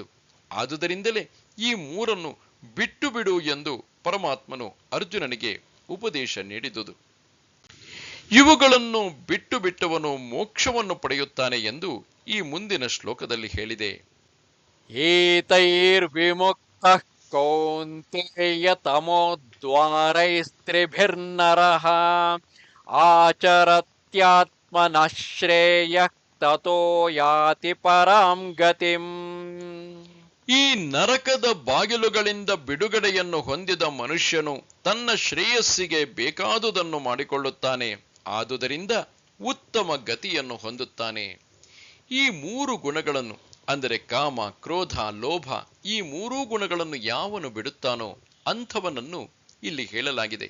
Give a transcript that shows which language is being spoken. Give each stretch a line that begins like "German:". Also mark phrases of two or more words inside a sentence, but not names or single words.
Kannada: ಆದುದರಿಂದಲೇ ಈ ಮೂರನ್ನು ಬಿಟ್ಟು ಬಿಡು ಎಂದು ಪರಮಾತ್ಮನು ಅರ್ಜುನನಿಗೆ ಉಪದೇಶ ನೀಡಿದುದು. ಇವುಗಳನ್ನು ಬಿಟ್ಟು ಬಿಟ್ಟವನು ಮೋಕ್ಷವನ್ನು ಪಡೆಯುತ್ತಾನೆ ಎಂದು ಈ ಮುಂದಿನ ಶ್ಲೋಕದಲ್ಲಿ ಹೇಳಿದೆ.
Sanskrit: ಏತೈರ್ವಿಮುಕ್ತಃ ಕೌಂತೇಯ ತಮೋದ್ವಾರೈಸ್ತ್ರಿಭಿರ್ನರಃ ಆಚರತ್ಯಾತ್ಮನಃ ಶ್ರೇಯಃ ತತೋ ಯಾತಿ ಪರಾಂ ಗತಿಂ.
Kannada: ಈ ನರಕದ ಬಾಗಿಲುಗಳಿಂದ ಬಿಡುಗಡೆಯನ್ನು ಹೊಂದಿದ ಮನುಷ್ಯನು ತನ್ನ ಶ್ರೇಯಸ್ಸಿಗೆ ಬೇಕಾದುದನ್ನು ಮಾಡಿಕೊಳ್ಳುತ್ತಾನೆ. ಆದುದರಿಂದ ಉತ್ತಮ ಗತಿಯನ್ನು ಹೊಂದುತ್ತಾನೆ. ಈ ಮೂರು ಗುಣಗಳನ್ನು ಅಂದರೆ ಕಾಮ, ಕ್ರೋಧ, ಲೋಭ ಈ ಮೂರೂ ಗುಣಗಳನ್ನು ಯಾವನು ಬಿಡುತ್ತಾನೋ ಅಂಥವನನ್ನು ಇಲ್ಲಿ ಹೇಳಲಾಗಿದೆ.